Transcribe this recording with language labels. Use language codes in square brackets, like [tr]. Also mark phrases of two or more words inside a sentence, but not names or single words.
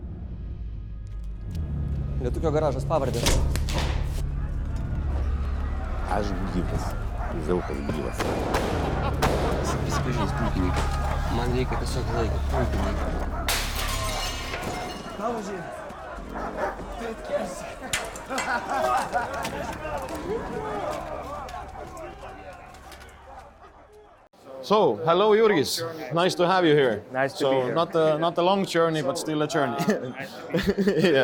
[lt] Lietuvio garažas pavardė. Aš gyvas. Izaokas gyvas. Prisipažins, pulkininkai. Man reikia tiesiog laiko, pulkininkai. Pauzė. [en] So, hello Jurgis. Nice to have you here. Nice to be here. Not a long journey, but still a journey. Yeah.